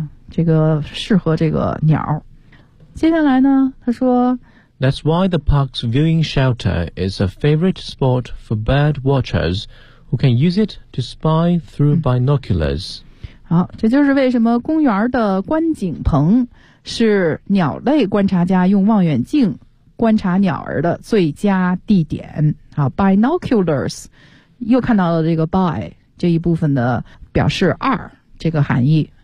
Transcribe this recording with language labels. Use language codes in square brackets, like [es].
[zh] 这个适合这个鸟。接下来呢他说 [en] That's why the park's viewing shelter is a favorite spot for bird watchers who can use it to spy through binoculars. [zh] 好，这就是为什么公园的观景棚是鸟类观察家用望远镜观察鸟儿的最佳地点。好 ,binoculars, 又看到了这个 by, 这一部分的表示二这个含义。